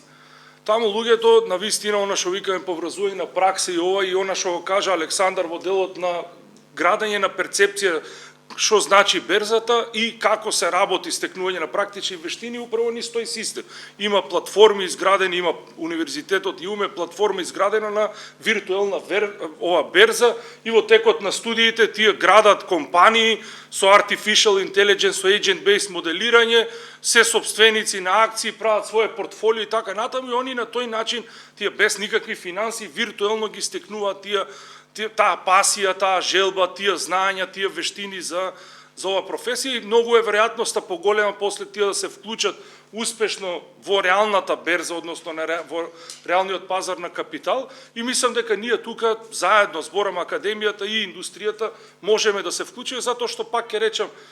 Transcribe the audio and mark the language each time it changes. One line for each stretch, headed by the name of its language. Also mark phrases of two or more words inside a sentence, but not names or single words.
Macedonian: Таму луѓето на вистина она што викаме поврзување на пракса и ова и она што го кажа Александар во делот на градење на перцепција што значи берзата и како се работи стекнување на практични вештини, управо низ тој систем. Има платформи изградени, има универзитетот ЈУМЕ платформа изградена на виртуелна берза и во текот на студиите тие градат компании со
English: artificial intelligence,
Macedonian: со agent-based моделирање, се собственици на акции, прават своје портфолио и така натаму, и они на тој начин, тие без никакви финанси, виртуелно ги стекнуваат таа пасија, таа желба, тие знаења, тие вештини за ова професија, и многу е веројатноста поголема после тие да се вклучат успешно во реалната берза, односно во реалниот пазар на капитал, и мислам дека ние тука заедно, зборам академијата и индустријата, можеме да се вклучиме, затоа што пак ќе речам